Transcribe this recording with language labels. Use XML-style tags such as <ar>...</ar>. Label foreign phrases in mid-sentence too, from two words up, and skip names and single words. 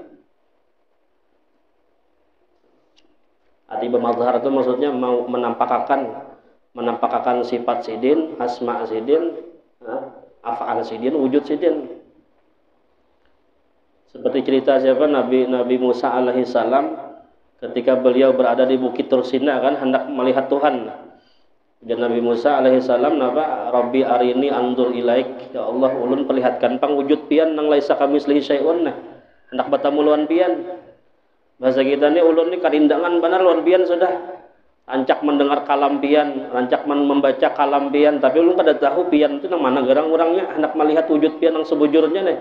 <bjn>Arti bermazhar itu maksudnya mau menampakkan sifat sidin, asma sidin, af'al sidin, wujud sidin. Seperti cerita siapa Nabi Musa alaihi salam ketika beliau berada di Bukit Tursina kan hendak melihat Tuhan. Dan Nabi Musa alaihi salam napa</bjn> <ar>رب أرني أنظر إليك,</ar> <bjn>ya Allah ulun perlihatkan pang wujud pian nang</bjn> <ar>ليس كمثله شيء,</ar> <bjn>hendak bertemu lawan pian. Bahasa kita ni ulun ni karindangan benar lawan pian sudah. Rancak mendengar kalam pian, rancak membaca kalam pian, tapi ulun kada tahu pian itu nang mana gerang orangnya, hendak melihat wujud pian nang sebujurnya nih.</bjn>